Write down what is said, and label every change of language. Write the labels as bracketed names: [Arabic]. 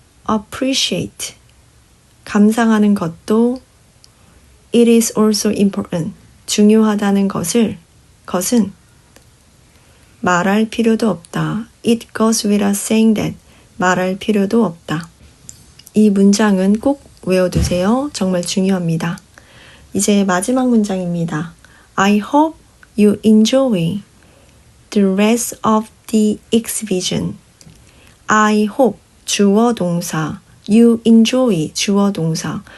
[Korean] appreciate, 감상하는 것도 [English] it is also important, [Korean] 중요하다는 것은 말할 필요도 없다. [English] It goes without saying that, [Korean] 말할 필요도 없다. 이 문장은 꼭 외워두세요. 정말 중요합니다. 이제 마지막 문장입니다. [English] I hope you enjoy the rest of the exhibition. I hope, [Korean] 주어 동사, [English] you enjoy, [Korean] 주어 동사.